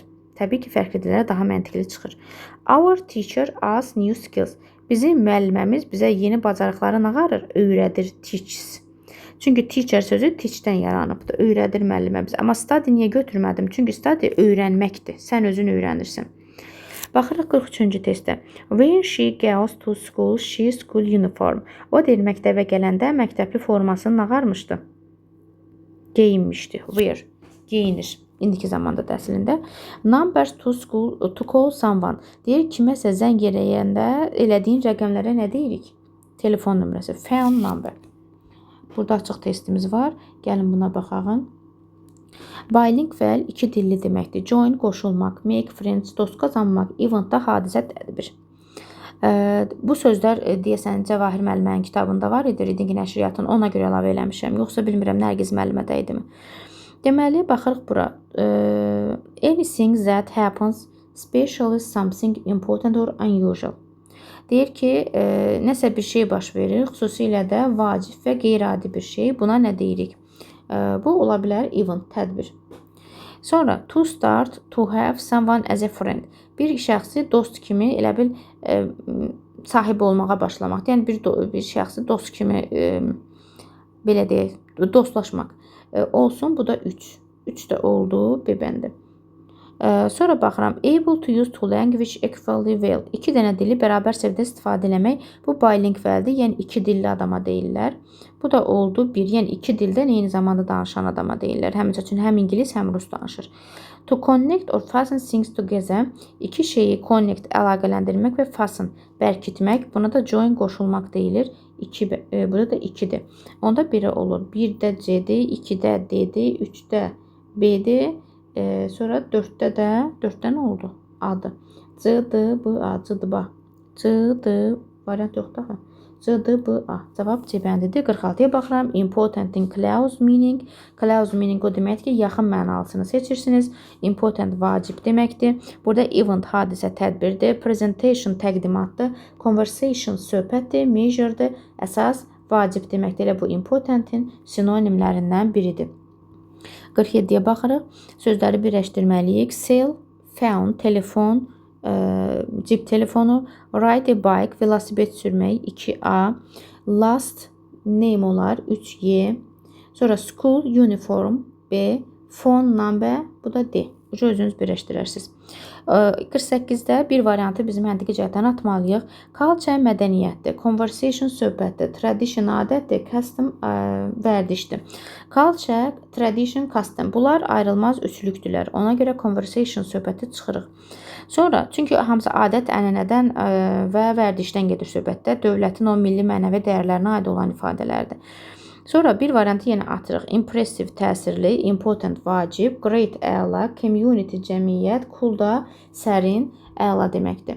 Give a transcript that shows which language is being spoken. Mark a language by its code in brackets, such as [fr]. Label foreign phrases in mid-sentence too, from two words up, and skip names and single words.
[az] Təbii ki, fərqlidirlər, daha məntiqli çıxır. [en] Our teacher us new skills. [az] Bizim müəlliməmiz bizə yeni bacarıqları nə qarır? Öyrədir, teaches. Çünki teacher sözü teachdən yaranıbdır. Öyrədir müəllimə bizə. Amma study niyə götürmədim? Çünki study öyrənməkdir. Sən özün öyrənirsən. Baxırıq 43-cü testdə. [en] When she goes to school, she school uniform. [az] O deyir, məktəbə gələndə məktəbli formasını nağarmışdı. Geyinmişdi. Wear. Geyinir. İndiki zamanda dəslində. [en] Numbers to school, to call someone. [az] Deyir, kiməsə zəng eləyəndə elədiyin rəqəmlərə nə deyirik? Telefon nömrəsi. [en] Phone number. [az] Burada açıq testimiz var. Gəlin buna baxaq. Bilingual iki dilli deməkdir. Join qoşulmaq, [en] make friends, [az] dost qazanmaq, event da hadisə tədbir. Bu sözlər deyəsən Cəvahir müəllimənin kitabında var idi, Reading nəşriyyatının, ona görə əlavə eləmişəm. Yoxsa bilmirəm Nərgiz müəllimədə idimi. Deməli, baxırıq bura. [en] Anything that happens, especially something important or unusual. [az] Deyir ki, nəsə bir şey baş verir, xüsusilə də vacib və qeyri-adi bir şey. Buna nə deyirik? Bu ola bilər event, tədbir. Sonra, [en] to start, to have someone as a friend. [az] Bir şəxsi dost kimi, elə bil, sahib olmağa başlamaq. Yəni, bir şəxsi dost kimi, belə deyək, dostlaşmaq. Olsun, bu da 3. 3 də oldu, B-bəndi. Sonra baxıram, [en] able to use two language equally well. [az] 2 dənə dili bərabər səviyyədə istifadə eləmək. Bu bilingualdir, yəni 2 dilli adama deyirlər. Bu da oldu 1, yəni 2 dildən eyni zamanda danışan adama deyirlər. Həmin üçün həm ingilis, həm rus danışır. [en] To connect or fasten things together. [az] 2 şeyi connect, əlaqələndirmək və fasten, bərkitmək. Buna da join, qoşulmaq deyilir. Burada da 2-dir. Onda 1 olur. 1-də C-dir, 2-də D-dir, 3-də B-dir. Sonra 4'də də, 4'də nə oldu? A-dır. C-D-B-A, C-D-B-A. C-D, variant yoxdur axı. C-D-B-A. Cavab C-bəndidir. 46-ya baxıram. [en] Important in close meaning. [az] Close meaning o deməkdir ki, yaxın mənalısını seçirsiniz. Important vacib deməkdir. Burada event hadisə tədbirdir. Presentation təqdimatdır. Conversation söhbətdir. Measure'dır. Əsas vacib deməkdir. Elə bu important'in sinonimlərindən biridir. 47-yə baxırıq. Sözləri birləşdirməliyik. [en] Cell, phone, [az] telefon, cib telefonu. [en] Ride a bike, [az] velosiped sürmək, 2A. [en] Last, name [az] olar, 3Y. Sonra [en] school, uniform, [az] B. [en] Phone number, [az] bu da D. Bu özünüz birləşdirərsiniz. 48-də bir variantı biz məntiqi cəhətdən atmalıyıq. Culture mədəniyyətdir, conversation söhbətdir, tradition adətdir, custom vərdişdir. [en] Culture, tradition, custom. [az] Bunlar ayrılmaz üçlükdürlər. Ona görə conversation söhbəti çıxırıq. Sonra, çünki hamısı adət, ənənədən və vərdişdən gedir söhbətdə. Dövlətin o milli mənəvi dəyərlərinə aid olan ifadələrdir. Sonra bir variantı yenə atırıq. Impressive, təsirli, important, vacib, great, əla, community, cəmiyyət, cool da, sərin, əla deməkdir.